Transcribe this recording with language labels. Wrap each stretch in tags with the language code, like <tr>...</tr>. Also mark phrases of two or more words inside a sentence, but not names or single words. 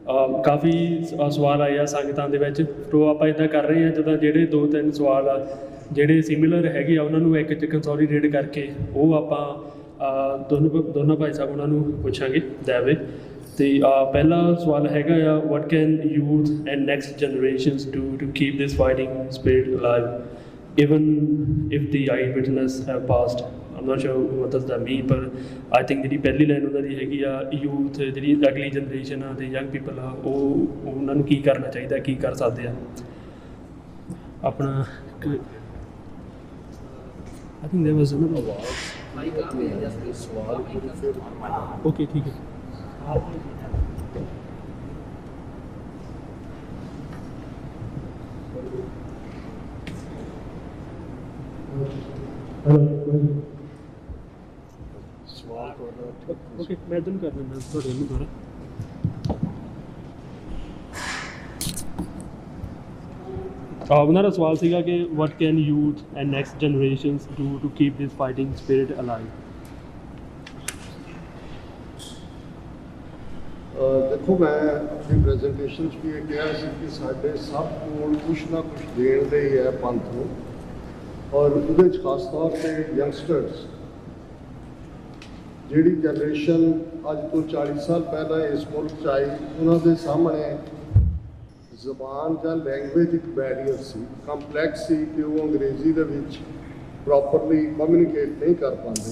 <pa>ਕਾਫੀ ਸਵਾਲ ਆਏ ਆ ਸੰਗਤਾਂ ਦੇ ਵਿੱਚ। ਤੋਂ ਆਪਾਂ ਇੱਦਾਂ ਕਰ ਰਹੇ ਹਾਂ ਜਿੱਦਾਂ ਜਿਹੜੇ 2-3 ਸਵਾਲ ਆ ਜਿਹੜੇ ਸਿਮਿਲਰ ਹੈਗੇ ਆ ਉਹਨਾਂ ਨੂੰ ਇੱਕ 'ਚ ਕੰਸੋਲੀਡੇਟ ਕਰਕੇ ਉਹ ਆਪਾਂ ਦੋਨੋਂ ਭਾਈ ਸਾਹਿਬ ਉਹਨਾਂ ਨੂੰ ਪੁੱਛਾਂਗੇ ਦੈਵੇ। ਤੇ ਪਹਿਲਾ ਸਵਾਲ ਹੈਗਾ ਆ,</pa> <en>what can youth and next generations do to keep this fighting spirit alive even if the eyewitness have passed? I'm not sure what does that mean,</en> <pa>ਪਰ</pa> <en>I think</en> <pa>ਜਿਹੜੀ ਪਹਿਲੀ ਲਾਈਨ ਉਹਨਾਂ ਦੀ ਹੈਗੀ ਆ, ਯੂਥ ਜਿਹੜੀ ਅਗਲੀ ਜਨਰੇਸ਼ਨ ਆ ਤੇ</pa> <en>young people</en> <pa>ਆ ਉਹ ਉਹਨਾਂ ਨੂੰ ਕੀ ਕਰਨਾ ਚਾਹੀਦਾ, ਕੀ ਕਰ ਸਕਦੇ ਆ।</pa> <en>ਆਪਣਾ I think there was another okay,</en> <hi>ठीक है। ओके, मैं तुम कर देना थोड़े में थोड़ा।</hi> <pa>ਉਹਨਾਂ ਦਾ ਸਵਾਲ ਸੀਗਾ ਕਿ</pa> <en>what can youth and next generations do to keep this fighting spirit alive?</en> <pa>ਦੇਖੋ, ਮੈਂ ਆਪਣੀ ਪ੍ਰੈਜੈਂਟੇਸ਼ਨ 'ਚ ਵੀ ਇਹ ਕਿਹਾ ਸੀ ਕਿ ਸਾਡੇ ਸਭ ਕੋਲ ਕੁਛ ਨਾ ਕੁਛ ਦੇਣ ਦੇ ਹੀ ਹੈ ਪੰਥ ਨੂੰ, ਔਰ ਉਹਦੇ 'ਚ ਖਾਸ ਤੌਰ 'ਤੇ ਯੰਗਸਟਰਸ, ਜਿਹੜੀ ਜਨਰੇਸ਼ਨ ਅੱਜ ਤੋਂ 40 ਸਾਲ ਪਹਿਲਾਂ ਇਸ ਮੁਲਕ 'ਚ ਆਈ, ਉਹਨਾਂ ਦੇ ਸਾਹਮਣੇ ਜ਼ਬਾਨ ਜਾਂ ਲੈਂਗੁਏਜ ਇੱਕ ਬੈਰੀਅਰ ਸੀ, ਕੰਪਲੈਕਸ ਸੀ ਕਿ ਉਹ ਅੰਗਰੇਜ਼ੀ ਦੇ ਵਿੱਚ</pa> <en>properly communicate</en> <pa>ਨਹੀਂ ਕਰ ਪਾਉਂਦੇ।</pa>